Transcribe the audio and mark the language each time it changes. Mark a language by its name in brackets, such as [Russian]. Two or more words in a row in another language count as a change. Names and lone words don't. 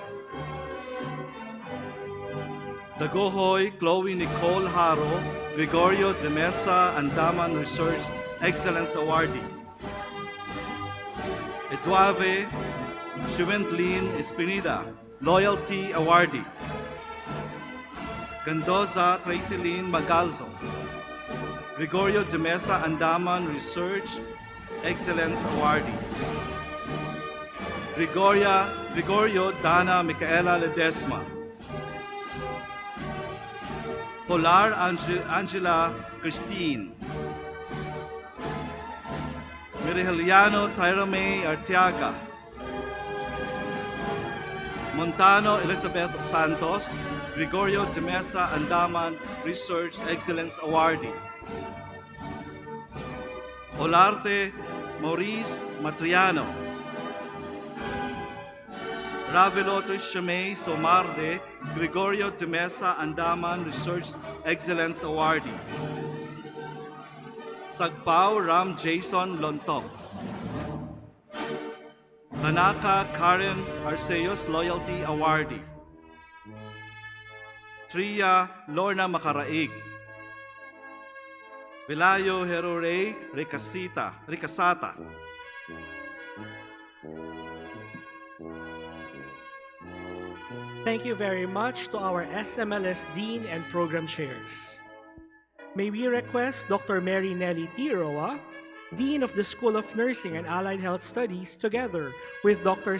[English] Dagohoy Chloe Nicole Haro, Gregorio de Mesa Andaman Research Excellence Awardee. Eduave Shuventlin Espinida, Loyalty Awardee. Gandoza Tracyline Magalzo, Gregorio de Mesa Andaman Research Excellence Awardee. Gregorio Dana Micaela Ledesma. Polar Angela Christine. Miriheliano Tyra May Arteaga. Montano Elizabeth Santos, Gregorio de Mesa Andaman Research Excellence Awardee. Olarte Maurice Matriano. Ravelo Trishamay Somarde, Gregorio de Mesa Andaman Research Excellence Awardee. Sagpao Ram Jason Lontok. Tanaka Karen Arceus Loyalty Awardee. Tria Lorna Macaraig. Vilayo Herore Ricasata. Thank you very much to our SMLS Dean and Program Chairs. May we request Dr. Mary Nelly T. Roa, Dean of the School of Nursing and Allied Health Studies, together with Dr.